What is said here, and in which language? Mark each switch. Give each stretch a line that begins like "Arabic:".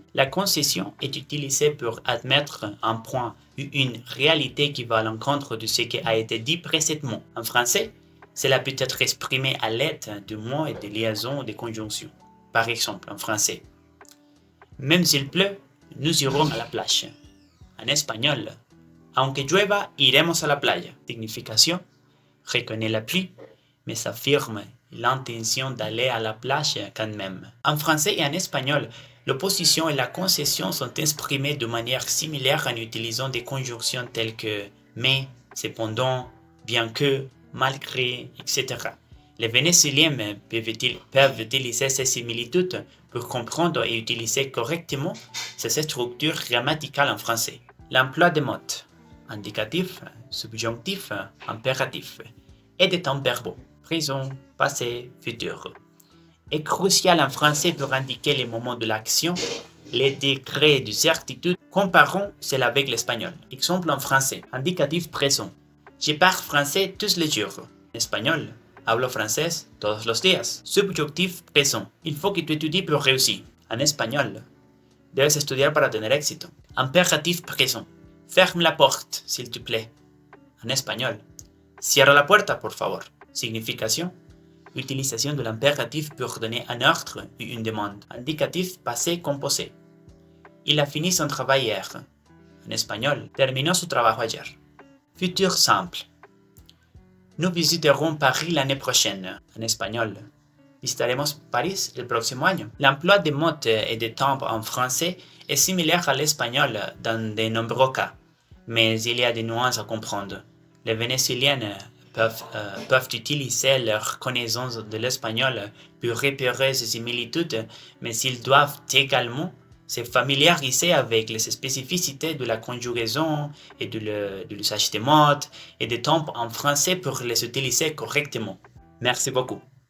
French: La concession est utilisée pour admettre un point ou une réalité qui va à l'encontre de ce qui a été dit précédemment. En français, cela peut être exprimé à l'aide de mots et de liaisons ou de conjonctions. Par exemple, en français, même s'il pleut, nous irons à la plage. En espagnol,
Spanish: aunque llueva, iremos a la playa.
French: Signification reconnaît la pluie, mais affirme l'intention d'aller à la plage quand même. En français et en espagnol, l'opposition et la concession sont exprimées de manière similaire en utilisant des conjonctions telles que mais, cependant, bien que, malgré, etc. Les Vénézuéliens peuvent utiliser ces similitudes pour comprendre et utiliser correctement ces structures grammaticales en français. L'emploi des mots indicatif, subjonctif, impératif et des temps verbaux, présent, passé, futur, est crucial en français pour indiquer les moments de l'action, les degrés de certitude. Comparons cela avec l'espagnol. Exemple en français, indicatif présent. Je parle français tous les jours. En espagnol,
Spanish: hablo francés todos los días.
French: Subjonctif présent. Il faut que tu étudies pour réussir. En espagnol,
Spanish: debes estudiar para tener éxito.
French: Impératif présent. Ferme la porte, s'il te plaît. En espagnol,
Spanish: cierra la puerta, por favor.
French: Signification, utilisation de l'impératif pour donner un ordre ou une demande. Indicatif passé composé. Il a fini son travail hier. En espagnol,
Spanish: terminó su trabajo ayer.
French: Futur simple. Nous visiterons Paris l'année prochaine. En espagnol,
Spanish: visitaremos París el próximo año.
French: L'emploi des mots et des temps en français est similaire à l'espagnol dans de nombreux cas, mais il y a des nuances à comprendre. Les Vénézuéliens peuvent utiliser leur connaissance de l'espagnol pour repérer ces similitudes, mais ils doivent également se familiariser avec les spécificités de la conjugaison et de l'usage des mots et des temps en français pour les utiliser correctement. Merci beaucoup.